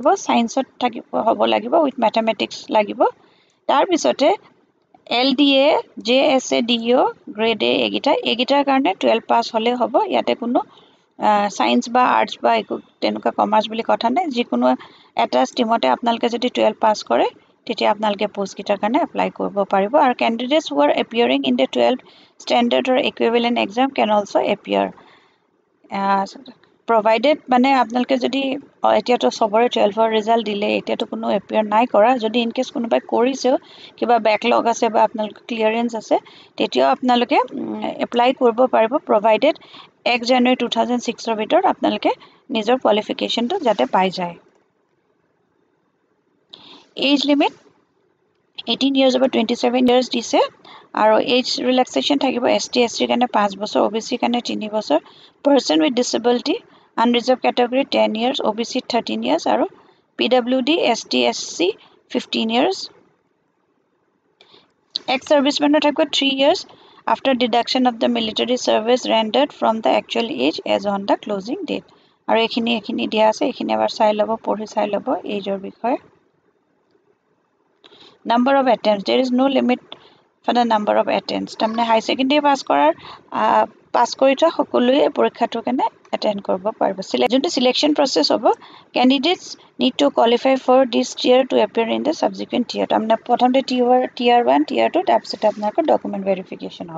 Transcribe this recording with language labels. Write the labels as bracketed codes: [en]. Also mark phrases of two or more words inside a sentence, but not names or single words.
[as] সায়েন্সত থাকিব হ'ব লাগিব [en] with mathematics [as] লাগিব তাৰ পিছতে LDA JSA DO গ্ৰেড A এইগিটাৰ কাৰণে 12 পাছ হ'লে হ'ব ইয়াতে কোনো সায়েন্স বা আৰ্টছ বা একো তেনেকুৱা কমাৰ্চ বুলি কথা নাই যিকোনো এটা ষ্ট্ৰীমতে আপোনালোকে যদি 12 পাছ কৰে তেতিয়া আপোনালোকে পোষ্ট গিটাৰ কাৰণে এপ্লাই কৰিব পাৰিব আৰু [en] candidates who are appearing in the 12 standard or equivalent exam can also appear [as] provided মানে আপোনালোকে যদি এতিয়াতো সবৰে 12 ৰ ৰিজাল্ট দিলে এতিয়াতো কোনো এপিয়াৰ নাই কৰা যদি [en] in case [as] কোনোবাই কৰিছেও কিবা ব্যাকলগ আছে বা আপোনালোকৰ ক্লিয়াৰেন্স আছে তেতিয়াও আপোনালোকে এপ্লাই কৰিব পাৰিব provided 1 জানুৱাৰী 2006 ৰ ভিতৰত আপোনালোকে নিজৰ কোৱালিফিকেশনটো যাতে পাই যায় [en] age limit 18 years over 27 years [as] দিছে আৰু [en] age relaxation থাকিব [as] ST SC কাৰণে 5 বছৰ OBC কাৰণে 3 বছৰ [en] person with disability unreserved category 10 years, OBC 13 years, আৰু PWD, ST, SC 15 years. Ex-serviceman থাকিব 3 years after deduction of the military service rendered from the actual age as on the closing date. [as] আৰু এইখিনি দিয়া আছে, এইখিনি এবাৰ চাই ল'ব, পঢ়ি চাই ল'ব এজৰ বিষয়ে. [en] Number of attempts, there is no limit for the number of attempts. [as] তাৰমানে হাই ছেকেণ্ডেৰী পাছ কৰি থোৱা সকলোৱে পৰীক্ষাটোৰ কাৰণে এটেণ্ড কৰিব পাৰিব. [en] যোনটো selection process হ'ব, candidates need to qualify for this tier to appear in the subsequent tier. [as] তাৰমানে প্ৰথমতে টিয়াৰ 1, টিয়াৰ 2, তাৰপিছতে আপোনালোকৰ [en] document verification [as] হ'ব.